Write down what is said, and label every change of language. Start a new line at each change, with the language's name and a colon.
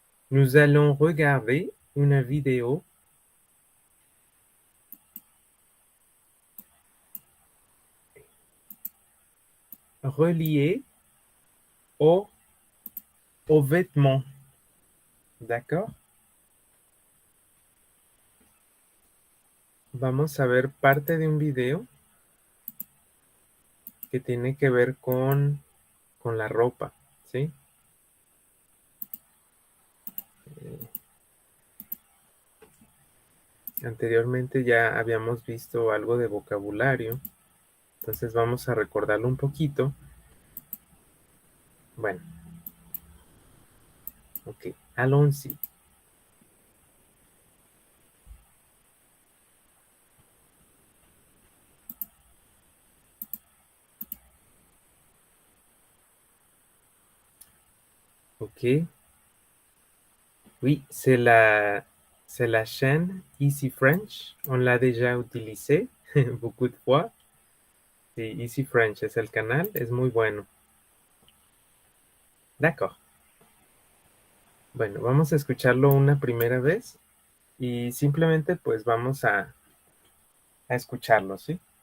French: Nous allons regarder une vidéo reliée au, aux vêtements, d'accord?
Spanish: Vamos a ver parte de un video que tiene que ver con la ropa, ¿sí? Anteriormente ya habíamos visto algo de vocabulario, entonces vamos a recordarlo un poquito. Bueno, ok,
French: allons-y. Ok, oui, c'est la chaîne Easy French. On l'a déjà utilisé beaucoup de fois.
Spanish: Sí, Easy French es el canal, es muy bueno.
French: D'accord.
Spanish: Bueno, vamos a escucharlo una primera vez y simplemente pues vamos a escucharlo, ¿sí?